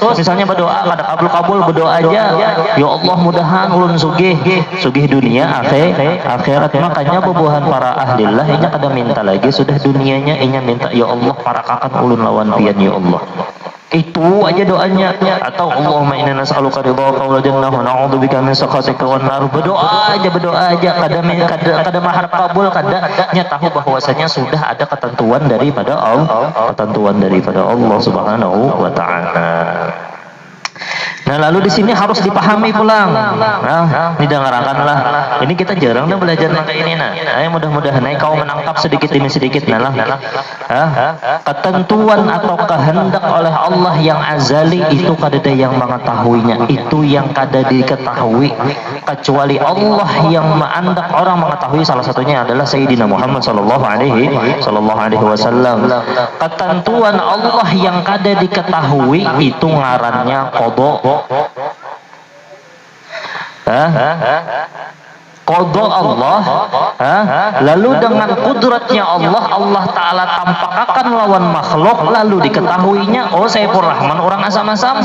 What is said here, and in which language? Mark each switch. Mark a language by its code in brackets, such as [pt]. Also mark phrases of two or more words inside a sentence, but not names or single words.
[bjn] Misalnya berdoa kada kabul berdoa aja, [ar] يا الله [bjn] mudahan ulun sugih dunia akhirat. Makanya bubuhan para ahlillah inya kada minta lagi sudah dunianya, inya minta [ar] يا الله [bjn] parakakan ulun lawan pian [ar] يا الله. [bjn] Itu aja doanya. Atau [ar] اللهم إنا نسألك رضاك والجنة ونعوذ بك من سخطك والنار. [bjn] Berdoa aja kada maharap kabul, kada nya tahu bahwasanya sudah ada ketentuan daripada Allah [ar] سبحانه وتعالى. [bjn] Nah, lalu di sini harus dipahami pulang. Nah, didengarkanlah. Ini kita jarang belajar kayak ini. Mudah-mudahan kau menangkap sedikit demi sedikit. Ketentuan atau kehendak oleh Allah yang azali itu kada ada yang mengetahuinya. Itu yang kada diketahui kecuali Allah yang mengandak orang mengetahui. Salah satunya adalah Sayyidina Muhammad [ar] صلى الله عليه وسلم. [bjn] Ketentuan Allah yang kada diketahui itu ngarannya qada. Qada Allah, lalu dengan kudratnya [ar] الله تعالى [bjn] tampakkan lawan makhluk, lalu diketahuinya, oh Saifur Rahman orang asam-asam.